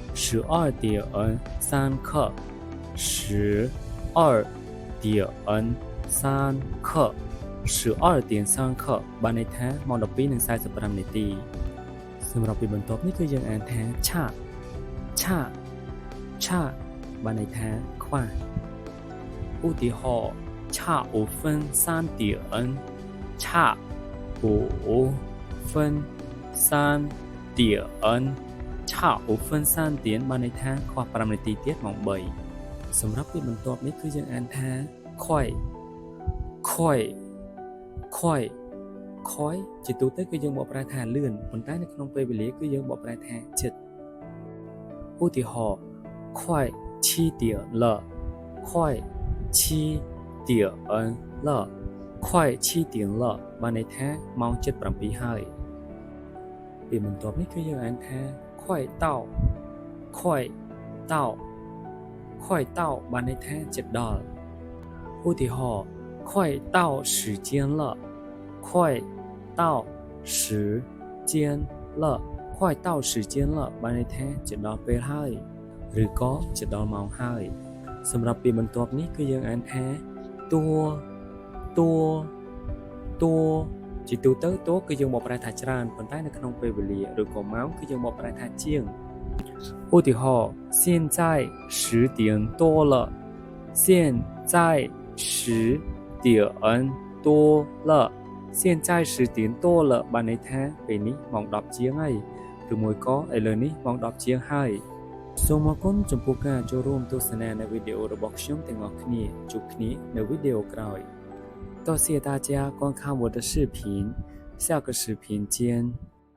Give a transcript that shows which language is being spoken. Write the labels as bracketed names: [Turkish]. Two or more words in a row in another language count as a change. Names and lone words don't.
[Chinese] 12:3 刻12:3刻 [Khmer] បានន័យថាម៉ោង12:45នាទីសម្រាប់ពេលបន្ទាប់នេះគឺយើងអានថា ឆាបានន័យថាខ្វះឧទាហរណ៍ [Chinese] 差5分3点差5分3点差5分3点 [Khmer] បានន័យថាខ្វះ5នាទីទៀតម៉ោង3សម្រាប់ពេលបន្ទាប់នេះគឺយើងអានថាខ້ อยជាទូទៅគឺយើងបកប្រែថាលឿនប៉ុន្តែនៅក្នុងពេលវេលាគឺយើងបកប្រែថាជិតឧទាហរណ៍ [Chinese] 快7点了快7点了 [Khmer] បានន័យថាម៉ោង7:07ហើយពេលបន្ទាប់នេះគឺយើងអានថា快到បានន័យថាជិតដល់ឧទាហរណ៍ [Chinese] 快到时间了快到时间了 [Khmer] បានន័យថាជិតដល់ពេលហើយឬក៏ជិតដល់ម៉ោងហើយសម្រាប់ពេលបន្ទាប់នេះគឺយើងអានថាតួ ជាទូទៅតួគឺយើងបកប្រែថាច្រើនប៉ុន្តែនៅក្នុងពេលវេលាឬក៏ម៉ោងគឺយើងបកប្រែថាជាង ឧទាហរណ៍ [Chinese] 现在10点多了现在10点多了现在10点多了 [Khmer] បានន័យថាពេលនេះម៉ោង10ជាងហើយឬមួយក៏ឥឡូវនេះម៉ោង10ជាងហើយសូមអរគុណចំពោះការចូលរួមទស្សនានៅវីដេអូរបស់ខ្ញុំទាំងអស់គ្នាជួបគ្នានៅវីដេអូក្រោយ [Chinese] 多谢大家观看我的视频，下个视频见。